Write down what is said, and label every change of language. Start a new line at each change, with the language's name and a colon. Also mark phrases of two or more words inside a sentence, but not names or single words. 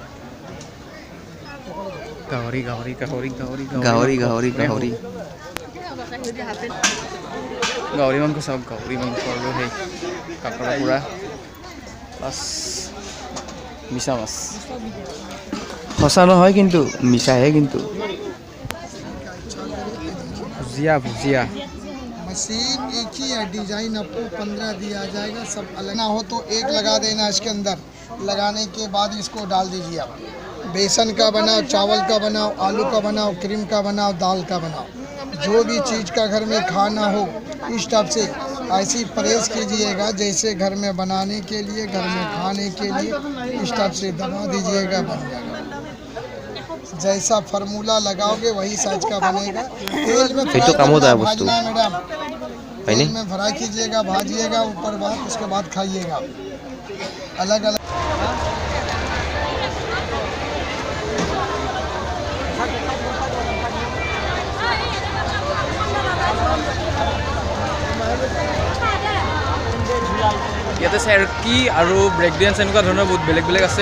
Assamese: গাহৰি মাংস চাওক, গাহৰি মাংস আৰু সেই কাকৰা পুৰা প্লাছ মিছা মাছ। সঁচা নহয় কিন্তু, মিছাহে কিন্তু।
Hindi: भुजिया मशीन एक ही है, डिजाइन आपको 15 दिया जाएगा, सब अलग ना हो तो एक लगा देना इसके अंदर। लगाने के बाद इसको डाल दीजिए आप। बेसन का बनाओ, चावल का बनाओ, आलू का बनाओ, क्रीम का बनाओ, दाल का बनाओ, जो भी चीज़ का घर में खाना हो इस टाइप से ऐसी परहेज कीजिएगा जैसे घर में बनाने के लिए, घर में खाने के लिए इस टाइप से दबा दीजिएगा, बन जाएगा। जैसा फार्मूला लगाओगे वही साइज का बनेगा। तेल में फ्राई करना है मैडम, तेल में फ्राई कीजिएगा, भाजिएगा ऊपर बात, उसके बाद खाइएगा। अलग अलग
Assamese: ইয়াতে চেৰকি আৰু
English: break dance
Assamese: এনেকুৱা ধৰণৰ বহুত বেলেগ বেলেগ আছে।